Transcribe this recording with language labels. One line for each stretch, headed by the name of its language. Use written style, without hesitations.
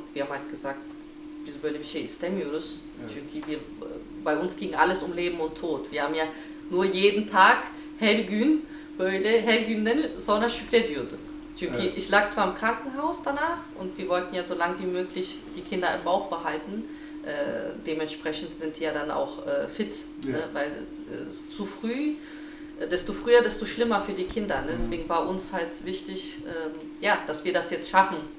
German: Und wir haben halt gesagt,
Turkish: biz böyle bir şey istemiyoruz. Evet. Çünkü
German: bei uns ging alles um Leben und Tod. Wir haben ja nur jeden Tag,
Turkish: her gün, böyle her günden sonra şükrediyorduk. Çünkü evet.
German: Ich lag zwar im Krankenhaus danach und wir wollten ja so lange wie möglich die Kinder im Bauch behalten. Dementsprechend sind die ja dann auch fit, ja. Ne? Weil zu früh, desto früher, desto schlimmer für die Kinder. Ne? Deswegen war uns halt wichtig, ja, dass wir das jetzt schaffen.